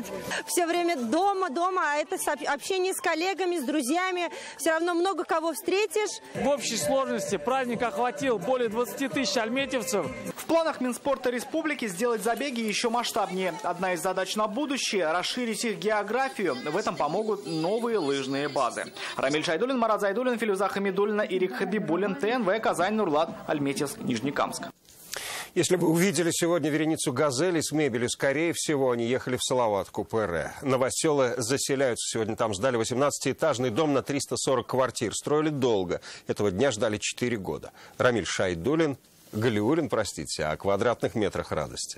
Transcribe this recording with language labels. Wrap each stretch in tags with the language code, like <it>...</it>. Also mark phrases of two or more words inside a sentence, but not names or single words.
<ru>Все время дома, а это общение с коллегами, с друзьями. Все равно много кого встретишь. В общей сложности праздник охватил более 20 тысяч альметьевцев. В планах Минспорта Республики сделать забеги еще масштабнее. Одна из задач на будущее – расширить их географию. В этом помогут новые лыжные базы. Рамиль Шайдулин, Марат Зайдулин, Филюза Хамидуллина, Ирик Хабибуллин, ТНВ, Казань, Нурлат, Альметьевск, Нижнекамск. Если вы увидели сегодня вереницу газелей с мебелью, скорее всего, они ехали в Салаватку, ПР. Новоселы заселяются. Сегодня там сдали 18-этажный дом на 340 квартир. Строили долго. Этого дня ждали 4 года. Рамиль Шайдулин, Галиуллин, о квадратных метрах радости.</ru>